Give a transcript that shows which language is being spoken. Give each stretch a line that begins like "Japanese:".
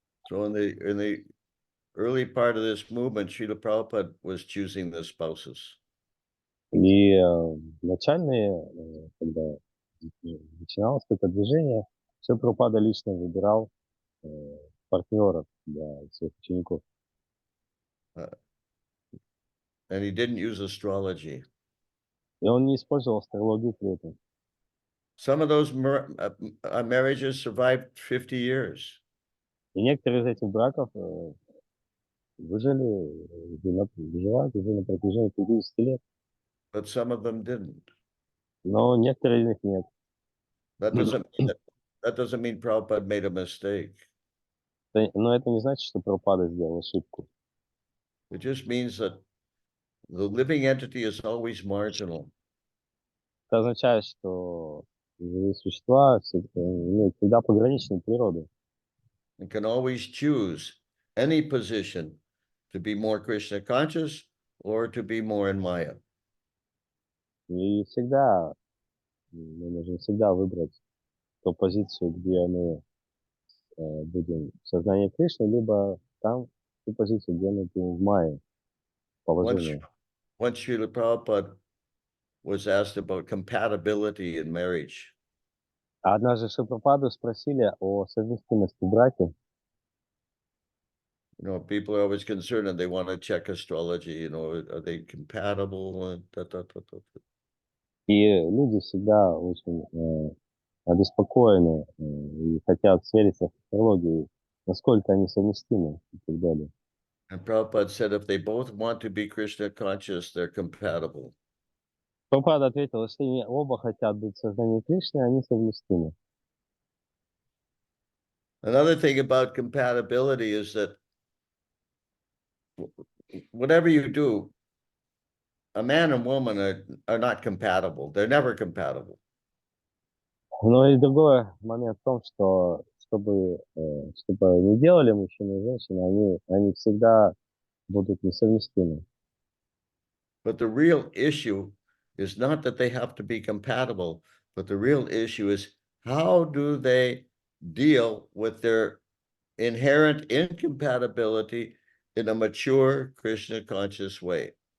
English: So in the early part of this movement, Srila Prabhupada was choosing the spouses.
Russian: И начальные, когда начиналось это движение, все Прабхупада лично выбирал партнеров для своих учеников.
English: And he didn't use astrology.
Russian: И он не использовал астрологию при этом.
English: Some of those marriages survived 50 years.
Russian: И некоторые из этих браков выживают уже на протяжении 50 лет.
English: But some of them didn't.
Russian: Но некоторые из них нет.
English: That doesn't mean Prabhupada made a mistake.
Russian: Но это не значит, что Прабхупада сделал ошибку.
English: It just means that the living entity is always marginal.
Russian: Это означает, что живые существа имеют всегда пограничную природу.
English: And can always choose any position to be more Krishna conscious or to be more in Maya.
Russian: И мы можем всегда выбрать ту позицию, где мы будем в сознании Кришны, либо там ту позицию, где мы будем в майе положении.
English: Once Srila Prabhupada was asked about compatibility in marriage.
Russian: А однажды Шрила спросили о совместимости в браке.
English: You know, people are always concerned and they want to check astrology, you know, are they compatible?
Russian: И люди всегда очень обеспокоены и хотят свериться с астрологией, насколько они совместимы и так далее.
English: And Prabhupada said if they both want to be Krishna conscious, they're compatible.
Russian: Прабхупада ответил, что они оба хотят быть в сознании Кришны, они совместимы.
English: Another thing about compatibility is that whatever you do, a man and woman are not compatible. They're never compatible.
Russian: Но и другой момент в том, что чтобы не делали мужчина и женщина, они всегда будут несовместимы.
English: But the real issue is not that they have to be compatible, but the real issue is how do they deal with their inherent incompatibility in a mature Krishna conscious way.